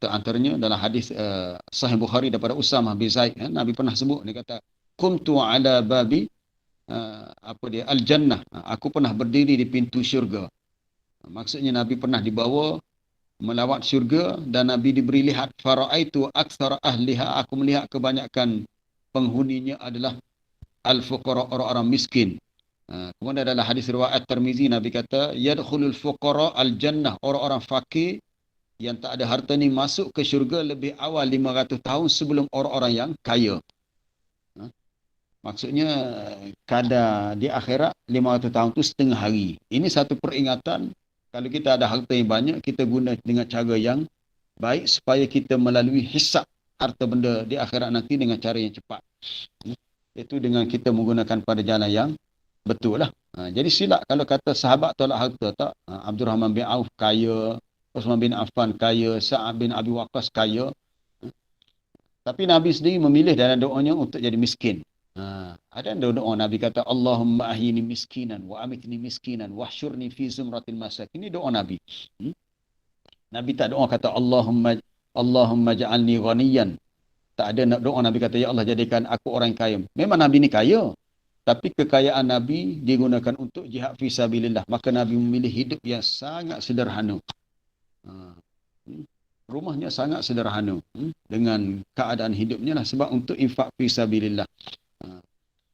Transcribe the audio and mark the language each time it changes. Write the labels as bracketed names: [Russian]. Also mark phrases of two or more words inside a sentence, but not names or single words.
[Malay] Antaranya dalam hadis Sahih Bukhari daripada Usamah bin Zaid. Nabi pernah sebut, dia kata, [Arabic] "كنت على باب الجنة." [Malay] Aku pernah berdiri di pintu syurga. Maksudnya Nabi pernah dibawa melawat syurga dan Nabi diberi lihat, [Arabic] فرأيت أكثر أهلها, [Malay] aku melihat kebanyakan penghuninya adalah al-fuqara, orang-orang miskin. Kemudian dalam hadis riwayat Tirmizi, Nabi kata, [Arabic] يدخل الفقراء الجنة, [Malay] orang-orang fakir yang tak ada harta ni masuk ke syurga lebih awal 500 tahun sebelum orang-orang yang kaya. Maksudnya kadar di akhirat 500 tahun tu setengah hari. Ini satu peringatan. Kalau kita ada harta yang banyak, kita guna dengan cara yang baik supaya kita melalui hisab harta benda di akhirat nanti dengan cara yang cepat. Itu dengan kita menggunakan pada jalan yang betul lah. Jadi silap kalau kata sahabat tolak harta, tak. Abdul Rahman bin Auf kaya, Uthman bin Affan kaya, Sa'ad bin Abi Waqqas kaya. Tapi Nabi sendiri memilih dalam doanya untuk jadi miskin. Ada doa Nabi kata, [Arabic] اللهم أحيني مسكينا وأمتني مسكينا واحشرني في زمرة المساكين. [Malay] Ini doa Nabi. Nabi tak doa kata [Arabic] اللهم اجعلني غنيا. [Malay] Tak ada doa Nabi kata, ya Allah jadikan aku orang kaya. Memang Nabi ni kaya, tapi kekayaan Nabi digunakan untuk [Arabic] جهاد في سبيل الله. [Malay] Maka Nabi memilih hidup yang sangat sederhana. Rumahnya sangat sederhana. Dengan keadaan hidupnya lah sebab untuk infak [Arabic] في سبيل الله.